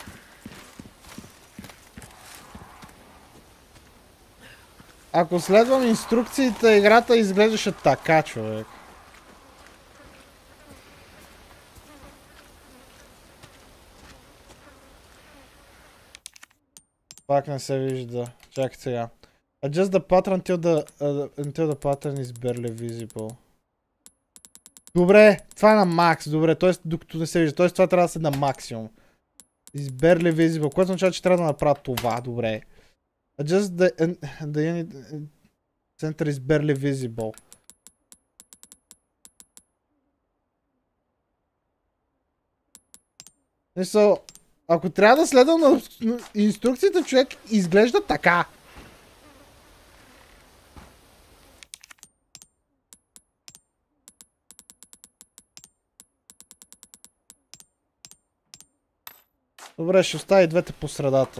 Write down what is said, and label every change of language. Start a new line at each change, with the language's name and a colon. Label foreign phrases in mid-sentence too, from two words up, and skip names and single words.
Bulgarian: Ако следвам инструкциите, играта изглеждаше така, човек. Пак не се вижда. Чакай сега.
English: Adjust the pattern until the pattern is barely visible.
Bulgarian: Добре, това е на макс, добре, т.е. докато не се вижда, т.е. това трябва да се на максимум.
English: Is barely visible,
Bulgarian: което означава, че трябва да направя това, добре.
English: Adjust the unit center is barely visible.
Bulgarian: Мисъл, ако трябва да следвам на инструкциите, човек изглежда така. Добре, ще остави двете по средата.